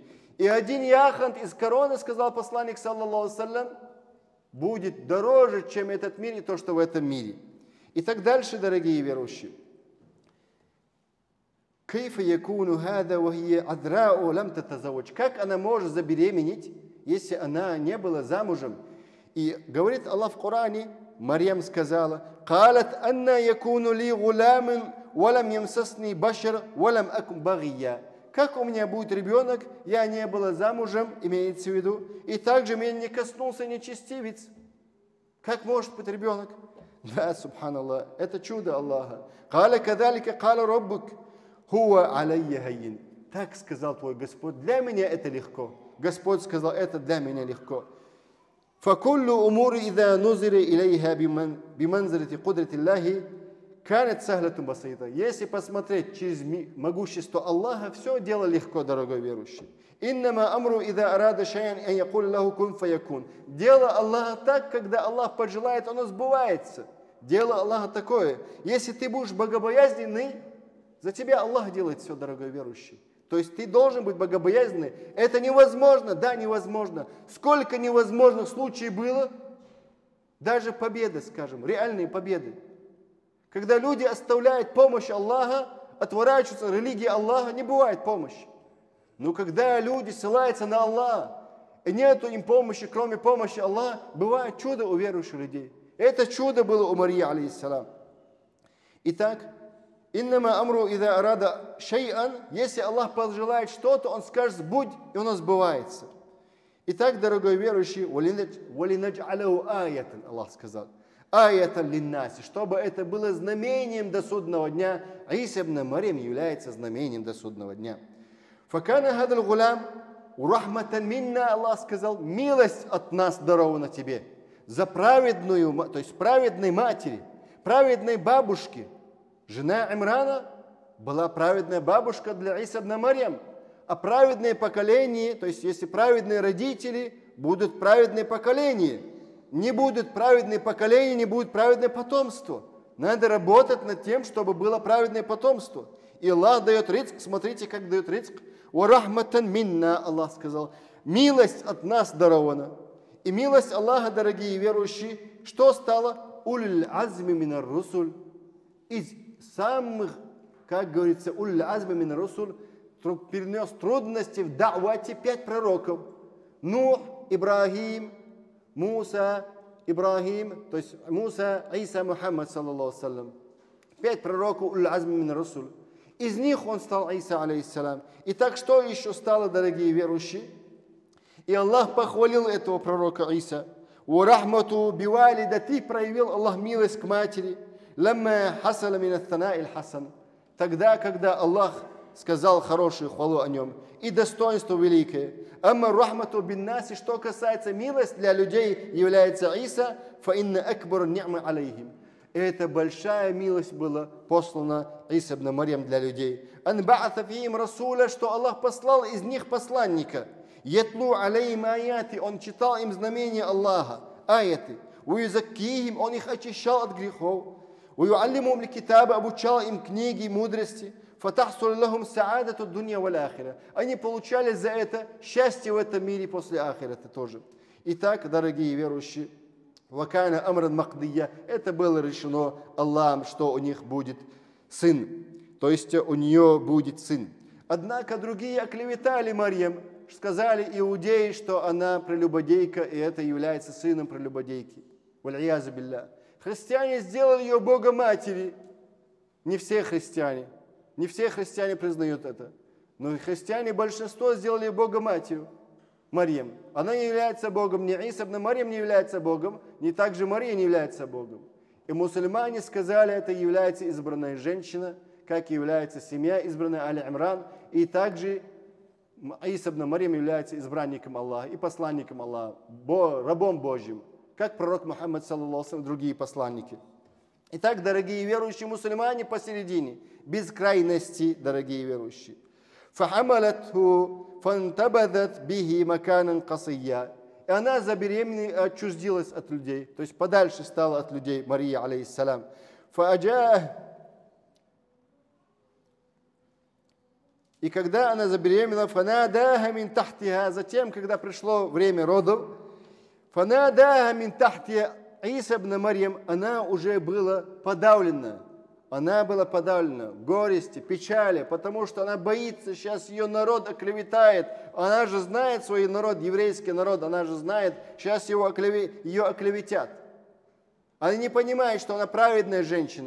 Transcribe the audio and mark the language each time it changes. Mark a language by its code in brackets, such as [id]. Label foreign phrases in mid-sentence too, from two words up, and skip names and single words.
[ru] И один яхонт из короны, сказал посланник, [ar] صلى الله عليه وسلم, [ru] будет дороже, чем этот мир и то, что в этом мире. И так дальше, дорогие верующие. Как она может забеременеть, если она не была замужем? И говорит Аллах в Коране, Марьям сказала: [ar] «قالت أنى يكون لي غلام ولم يمسسني بشر ولم أك بغيا». [ru] Как у меня будет ребенок, я не была замужем, имеется в виду, и также меня не коснулся нечестивец. Как может быть ребенок? Да, субханаллах, это чудо Аллаха. [ar] «قال كذلك قال ربك هو علي هين». [ru] Так сказал твой Господь, для меня это легко. Господь сказал, это для меня легко. [ar] فكل أمور إذا نظر إليها بمنزلة قدرة الله كانت سهلة بسيطة. [ru] Если посмотреть через могущество Аллаха, все дело легко, дорогой верующий. [ar] إنما أمر إذا أراد شيئا أن يقول له كن فيكون. [ru] Дело Аллаха так, когда Аллах пожелает, оно сбывается. Дело Аллаха такое. Если ты будешь богобоязненный, за тебя Аллах делает все, дорогой верующий. То есть ты должен быть богобоязненный. Это невозможно, да, невозможно. Сколько невозможных случаев было, даже победы, скажем, реальные победы. Когда люди оставляют помощь Аллаха, отворачиваются от религии Аллаха, не бывает помощи. Но когда люди ссылаются на Аллаха, и нету им помощи, кроме помощи Аллаха, бывает чудо у верующих людей. Это чудо было у Марии, алейхиссалам. Итак, [ar] «إنما أمره إذا أراد شيئا», [ru] если Аллах пожелает что-то, Он скажет «будь», и оно сбывается. Итак, дорогой верующий, [ar] «ولنجعله آية», [ru] Аллах сказал, [ar] «آية للناس», [ru] чтобы это было знамением до судного дня. Иса ибн Марьям является знамением до судного дня. [ar] «فكان هذا الغلام ورحمة منا», [ru] Аллах сказал, «милость от нас дарована тебе». За праведную, то есть праведной матери, праведной бабушки. Жена Имрана была праведная бабушка для Иса ибн Марьям. А праведное поколение, то есть если праведные родители, будут праведные поколения. Не будут праведные поколения, не будет праведное потомство. Надо работать над тем, чтобы было праведное потомство. И Аллах дает ризк, смотрите, как дает ризк. [ar] «ورحمة منا», [ru] Аллах сказал, милость от нас дарована. И милость Аллаха, дорогие верующие, что стало? [ar] «أولي العزم من الرسل». [ru] Из самых, как говорится, [ar] أولي العزم من الرسل, [ru] перенес трудности в да'вате 5 пророков. Нух, Ибрахим, Муса, Ибрахим, то есть Муса, Иса, Мухаммад, [ar] صلى الله عليه. [ru] 5 пророков [ar] أولي العزم من الرسل. [ru] Из них он стал Иса, алейхиссалам. Итак, что еще стало, дорогие верующие? И Аллах похвалил этого пророка Иса. [ar] «ورحمة بوالدته», [ru] проявил Аллах милость к матери. [ar] «لما حصل من الثناء الحسن». [ru] Тогда, когда Аллах сказал хорошую хвалу о нем и достоинство великое. [ar] «أما رحمة بالناس», [ru] что касается милость для людей, является Иса, [ar] «فإن أكبر نعمة عليهم». [ru] Это большая милость была послана Иса ибн Марьям для людей. [ar] «أن بعث فيهم رسولا», [ru] что Аллах послал из них посланника. [ar] «يتلو عليهم آياته», [ru] он читал им знамения Аллаха, аяты. «Уюзаккихим», он их очищал от грехов. [ar] «ويعلمهم الكتاب», [ru] обучал им книги, мудрости. [ar] «فتحصل لهم سعادة الدنيا والآخرة». [ru] Они получали за это счастье в этом мире после ахирата тоже. Итак, дорогие верующие, [ar] وكان أمرا مقضيا. [ru] Это было решено Аллахом, что у них будет сын. То есть у нее будет сын. Однако другие оклеветали Марьям, сказали иудеи, что она прелюбодейка, и это является сыном прелюбодейки. [ar] والعياذ بالله. [ru] Христиане сделали ее Бога матери. Не все христиане. Не все христиане признают это. Но христиане большинство сделали Бога матерью. Марьям. Она не является Богом. Ни Иса ибн Марьям не является Богом. Ни также Мария не является Богом. И мусульмане сказали, это является избранная женщина, как является семья избранная Али-Имран. И также Иса ибн Марьям является избранником Аллаха и посланником Аллаха, рабом Божьим, как пророк Мухаммад, [ar] صلى الله عليه, [ru] другие посланники. Итак, дорогие верующие мусульмане, посередине, без крайности, дорогие верующие. [ar] فَحَمَلَتْهُ فَانْتَبَذَتْ بِهِ مَكَانًا قَصِيًّا. [ru] И она забеременела, отчуждилась от людей, то есть подальше стала от людей, Мария, алейхиссалям. И когда она забеременела, [ar] فَنَادَاهَا مِنْ تَحْتِهَا, [ru] затем, когда пришло время родов, [ar] فَنَادَاهَا مِنْ تَحْتِهَا, Иса ибн Марьям, [ru] она уже была подавлена. Она была подавлена в горести, печали, потому что она боится, сейчас ее народ оклеветает. Она же знает свой народ, еврейский народ, она же знает, сейчас ее оклеветят. Она не понимает, что она праведная женщина.